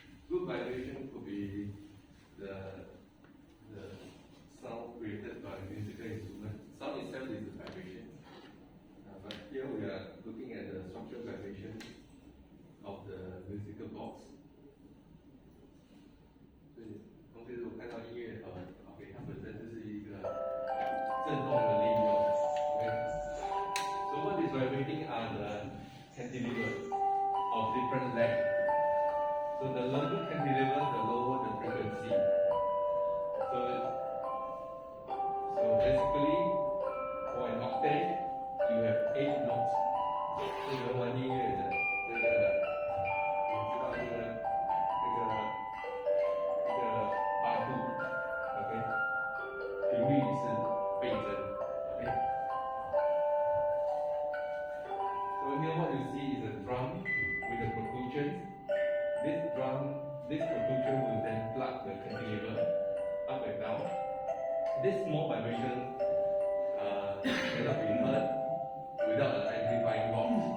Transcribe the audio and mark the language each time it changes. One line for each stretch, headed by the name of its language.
English: Good vibration could be the sound created by musical instrument. Sound itself is a vibration, but here we are looking at the structural vibration of the musical box.
Chinese: 所以同学如果看到音乐，OK， 它本身就是一个振动的力量。
English: OK， so what is vibrating are the cantilevers of different length. So the longer cantilever, the lower the frequency. So basically, for an octave, you have 8 notes.
Chinese: 这个玩音乐的这个，你知道这个8度 ，OK， 频率是倍增 ，OK。
English: So here what you see is a drum with a percussion. This percussion will then plug the cantilever up and down. This small vibration cannot be heard without an amplifying box.